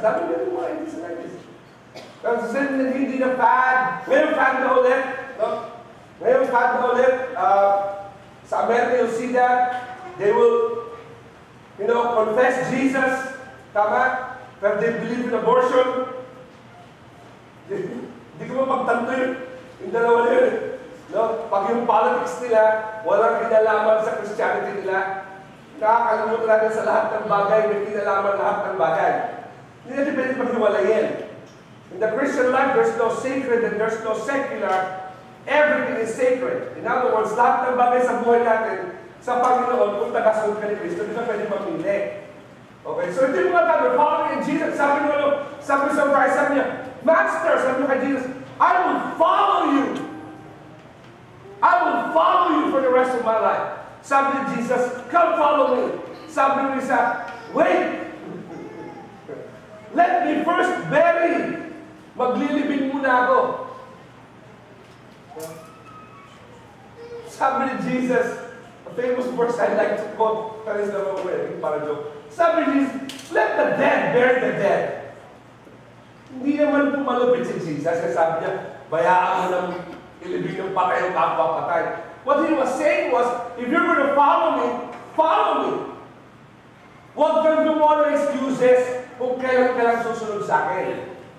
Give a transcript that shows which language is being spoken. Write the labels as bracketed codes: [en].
[tl] Dami na yung mga 80s and 90s. Kasi hindi na fad. Ngayon fad na ulit. No? Ngayon fad na ulit. [en] Sa America, you'll see that. They will, confess Jesus. Tama? Pero they believe in abortion. [tl] Hindi ko mapagtanto yun. Yung dalawa yun. No? Pag yung politics nila, walang kinalaman sa Christianity nila, nakakalimutan natin sa lahat ng bagay, may kinalaman lahat ng bagay. Hindi natin pwede paghiwalayin. [en] In the Christian life, there's no sacred and there's no secular. Everything is sacred. In other words, [tl] lahat ng bagay sa buhay natin, sa Panginoon, kung tagasunod ka ni Kristo, hindi ka pwede mamili. Okay, so ito yung mga tao, following in Jesus, sabi sa Christ, sabi niya, Master, sabi niya kay Jesus, [en] I will follow you. I will follow you for the rest of my life. [tl] Sabi ni Jesus, [en] come follow me. [tl] Sabi ni Isa, wait. [en] Let me first bury. [tl] Maglilibing muna ako. [en] Sabi ni Jesus, a famous verse I like to quote, pero is naman ko para joke. [tl] Sabi ni Jesus, [en] let the dead bury the dead. [tl] Hindi naman pumalupit si Jesus. Kasi sabi niya, bayaan mo ng ilibing ng patay ang kapwa patay. [en] What he was saying was, if you're going to follow me, follow me. [tl] Huwag kang gumawa ng excuses kung kailan ka lang susunod sa akin.